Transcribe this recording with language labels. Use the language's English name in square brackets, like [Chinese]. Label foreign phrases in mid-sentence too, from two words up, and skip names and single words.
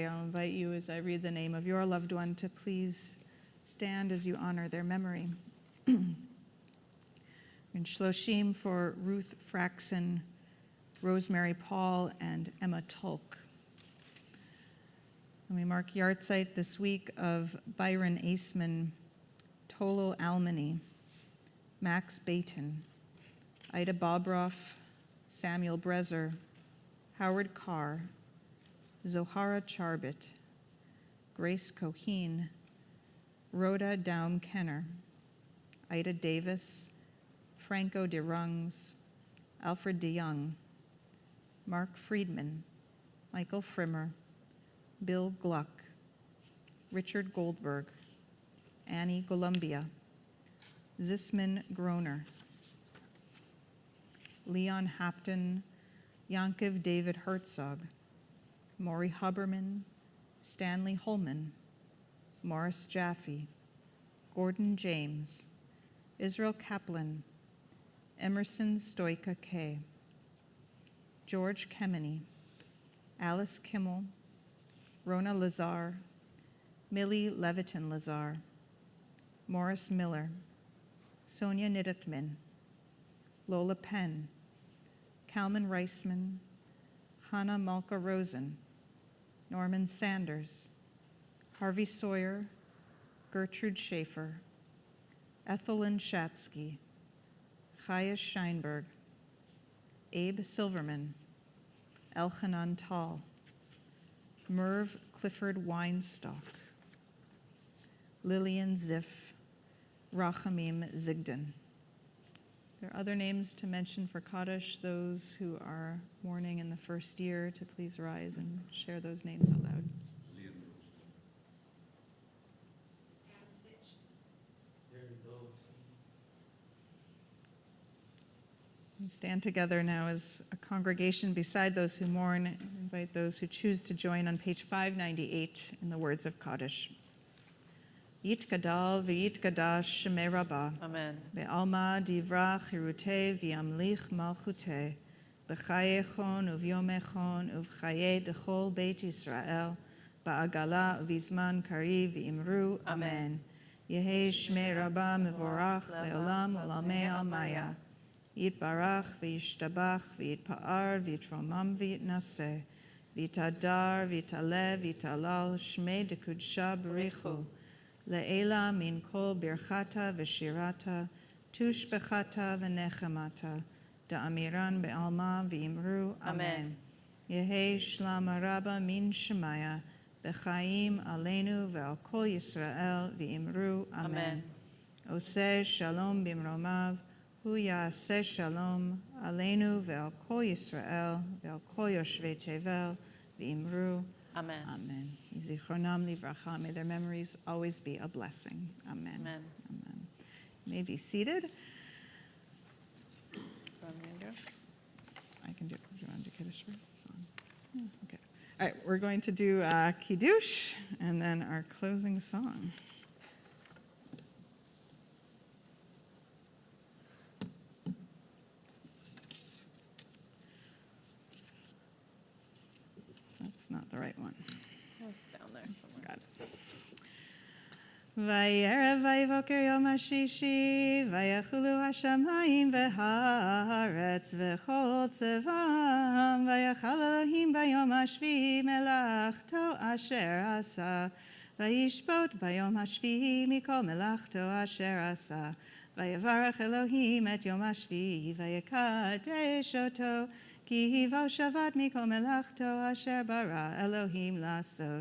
[English] I'll invite you as I read the name of your loved one to please stand as you honor their memory. In Shloshim for Ruth Fraxon, Rosemary Paul, and Emma Tulk. And we mark Yartzeit this week of Byron Aceman, Tolo Almany, Max Baton, Ida Bobroff, Samuel Brezer, Howard Carr, Zohara Charbit, Grace Coheen, Rhoda Down Kenner, Ida Davis, Franco de Rungs, Alfred de Young, Mark Friedman, Michael Frimmer, Bill Gluck, Richard Goldberg, Annie Columbia, Zisman Groner, Leon Hapton, Yankiv David Herzog, Maury Huberman, Stanley Holman, Morris Jaffe, Gordon James, Israel Kaplan, Emerson Stoika Kay, George Kemeny, Alice Kimmel, Rona Lazar, Millie Leviton Lazar, Morris Miller, Sonia Nidukman, Lola Penn, Kalman Reisman, Hannah Malka Rosen, Norman Sanders, Harvey Sawyer, Gertrude Schaefer, Ethelyn Shatsky, Chaya Scheinberg, Abe Silverman, Elchanan Tall, Merv Clifford Weinstock, Lillian Ziff, Rachamim Zigden. There are other names to mention for Kaddish, those who are mourning in the first year, to please rise and share those names out loud. We stand together now as a congregation beside those who mourn. I invite those who choose to join on page 598 in the words of Kaddish. [Aramaic] יתגדל ויתקדש שמה רבא. Amen. בעלמא די ברא כרעותה וימליך מלכותה. בחייכון וביומיכון ובחיי דכל בית ישראל. בעגלא ובזמן קריב ואמרו. Amen. יהא שמה רבא מברך לעלם ולעלמי עלמיא. יתברך וישתבח ויתפאר ויתרומם ויתנשא. ויתהדר ויתעלה ויתהלל שמה דקדשא בריך הוא. לעלא מן כל ברכתא ושירתא תשבחתא ונחמתא דאמירן בעלמא ואמרו אמן. יהא שלמא רבא מן שמיא וחיים עלינו ועל כל ישראל ואמרו אמן. [Hebrew] עושה שלום במרומיו הוא יעשה שלום עלינו ועל כל ישראל ועל כל יושבי תבל ואמרו, Amen. אמן זכרונם לברכה. [English] May their memories always be a blessing. Amen. Amen. Amen. You may be seated. I can do it. Do you want to do Kiddush first? Okay. All right. We're going to do Kiddush and then our closing song. That's not the right one. It's down there somewhere. Got it. [Hebrew] ויהי ערב ויהי בקר יום הששי ויכלו השמים והארץ וכל צבאם ויכל אלהים ביום השביעי מלאכתו אשר עשה וישבת ביום השביעי מכל מלאכתו אשר עשה ויברך אלהים את יום השביעי ויקדש אתו כי בו שבת מכל מלאכתו אשר ברא אלהים לעשות.